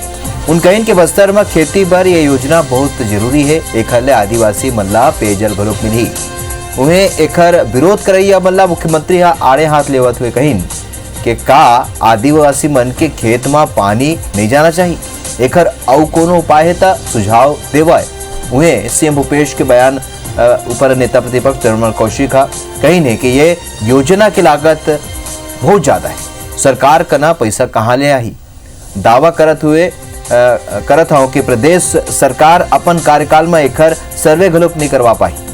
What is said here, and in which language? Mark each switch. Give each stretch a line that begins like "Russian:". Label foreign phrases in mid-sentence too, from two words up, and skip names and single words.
Chhattisgarhi: उन कहीन के बस्तर में खेती पर यह योजना बहुत जरूरी है। एखर ले आदिवासी मन ला पेयजल घलोक मिली। उन्हें एखर विरोध करैया मन ला मुख्यमंत्री आड़े हाथ लेवत हुए कहीन कि का आदिवासी मन के खेत में पानी नहीं जाना चाहिए। एखर अउ कोनो उपाय है ता सुझाव देवाय। उन्हें सीएम भूपेश के बयान ऊपर नेता प्रतिपक्ष चंद्रमल कौशिक कही ने कि ये योजना की लागत बहुत ज्यादा है, सरकार का ना पैसा कहाँ ले आई। दावा करत हो कि प्रदेश सरकार अपन कार्यकाल में एखर सर्वे घलोक नहीं करवा पाई।